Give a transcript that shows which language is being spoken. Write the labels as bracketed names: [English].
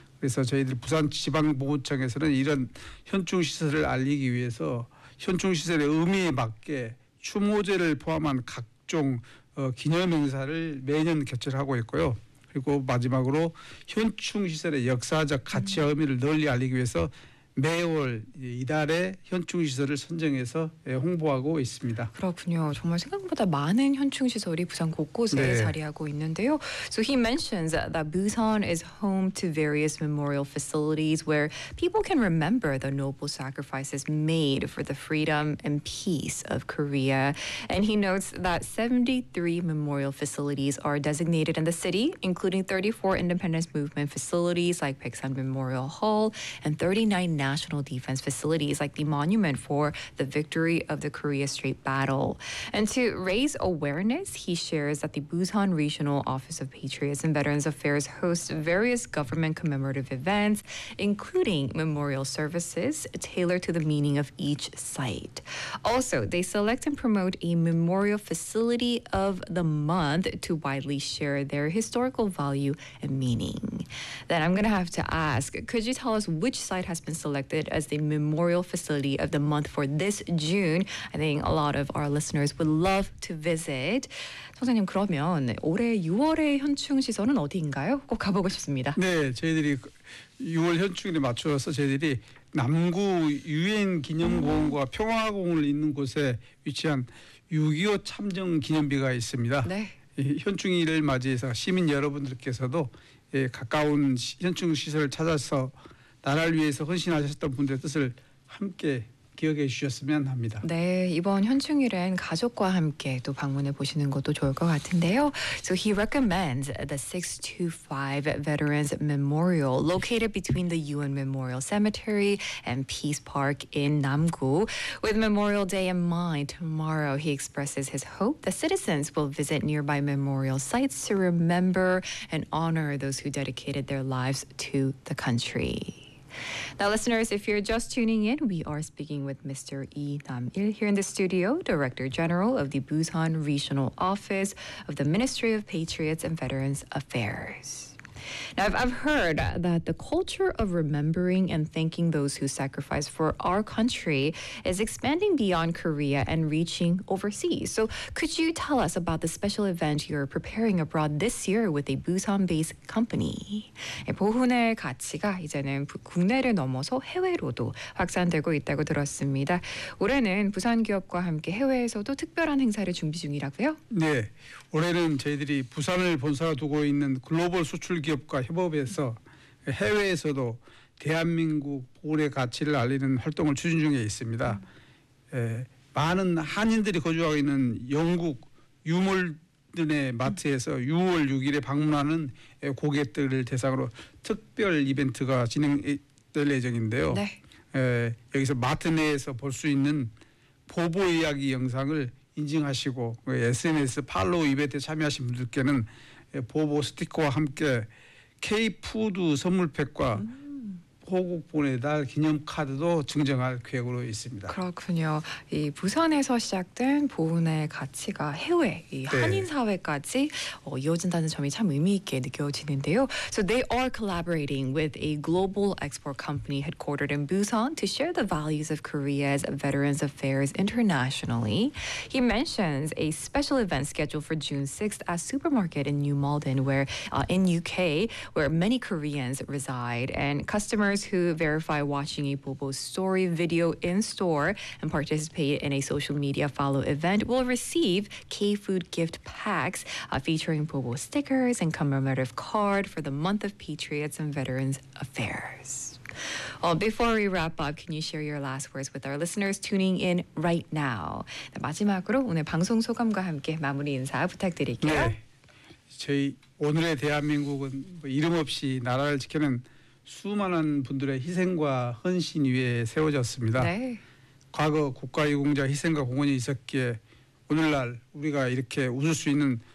[Korean] 그래서 저희들 부산지방보호청에서는 이런 현충시설을 알리기 위해서 현충시설의 의미에 맞게 추모제를 포함한 각종 기념행사를 매년 개최하고 있고요. 그리고 마지막으로 현충시설의 역사적 가치와 의미를 널리 알리기 위해서 매월 이달에 현충시설을 선정해서 홍보하고 있습니다. 그렇군요. 정말 생각보다 많은 현충시설이 부산 곳곳에 자리하고 있는데요. [English] So he mentions that Busan is home to various memorial facilities where people can remember the noble sacrifices made for the freedom and peace of Korea. And he notes that 73 memorial facilities are designated in the city, including 34 independence movement facilities like Paksan Memorial Hall and 39 National defense facilities like the monument for the victory of the Korea Strait Battle. And to raise awareness, he shares that the Busan Regional Office of Patriots and Veterans Affairs hosts various government commemorative events, including memorial services tailored to the meaning of each site. Also, they select and promote a memorial facility of the month to widely share their historical value and meaning. Then I'm going to have to ask, could you tell us which site has been selected as the memorial facility of the month for this June? I think a lot of our listeners would love to visit. [Korean] 선생님, 그러면 올해 6월의 현충시설은 어디인가요? 꼭 가보고 싶습니다. 네, 저희들이 6월 현충일에 맞춰서 저희들이 남구 유엔 기념공원과 평화공원을 있는 곳에 위치한 6.25 참전 기념비가 있습니다. 네. 현충일을 맞이해서 시민 여러분들께서도 가까운 현충시설을 찾아서 나라를 위해서 헌신하셨던 분들의 뜻을 함께 기억해 주셨으면 합니다. 네, 이번 현충일엔 가족과 함께 또 방문해 보시는 것도 좋을 것 같은데요. [English] So he recommends the 625 Veterans Memorial, located between the UN Memorial Cemetery and Peace Park in Namgu. With Memorial Day in mind, tomorrow he expresses his hope that citizens will visit nearby memorial sites to remember and honor those who dedicated their lives to the country. Now, listeners, if you're just tuning in, we are speaking with Mr. Lee Nam-il here in the studio, Director General of the Busan Regional Office of the Ministry of Patriots and Veterans Affairs. Now, I've heard that the culture of remembering and thanking those who sacrificed for our country is expanding beyond Korea and reaching overseas. So, could you tell us about the special event you're preparing abroad this year with a Busan-based company? [Korean] 보훈의 가치가 이제는 국내를 넘어서 해외로도 확산되고 있다고 들었습니다. 올해는 부산 기업과 함께 해외에서도 특별한 행사를 준비 중이라고요? 네, 올해는 저희들이 부산을 본사로 두고 있는 글로벌 수출 기업과 협업해서 해외에서도 대한민국 보훈의 가치를 알리는 활동을 추진 중에 있습니다. 많은 한인들이 거주하고 있는 영국 유물든의 마트에서 6월 6일에 방문하는 고객들을 대상으로 특별 이벤트가 진행될 예정인데요. 네. 여기서 마트 내에서 볼수 있는 보보 이야기 영상을 인증하시고 SNS 팔로우 이벤트에 참여하신 분들께는 보보 스티커와 함께 K푸드 선물팩과 호국 보내달 기념 카드도 증정할 계획으로 있습니다. 그렇군요. 이 부산에서 시작된 보훈의 가치가 해외, 이 한인 사회까지 이어진다는 점이 참 의미 있게 느껴지는데요. [English] So they are collaborating with a global export company headquartered in Busan to share the values of Korea's Veterans Affairs internationally. He mentions a special event scheduled for June 6th at a supermarket in New Malden, where in UK, where many Koreans reside, and customers who verify watching a Bobo story video in store and participate in a social media follow event will receive K-food gift packs featuring Bobo stickers and commemorative card for the Month of Patriots and Veterans Affairs. Well, before we wrap up, can you share your last words with our listeners tuning in right now? [Korean] 마지막으로 오늘 방송 소감과 함께 마무리 인사 부탁드릴게요. 네, 저희 오늘의 대한민국은 뭐 이름 없이 나라를 지키는 수많은 분들의 희생과 헌신 위에 세워졌습니다. 네. 과거 국가유공자 희생과 공헌이 있었기에 오늘날 우리가 이렇게 웃을 수 있는 평화로운 일상이 가능하면 늘 기억해야 할 것이고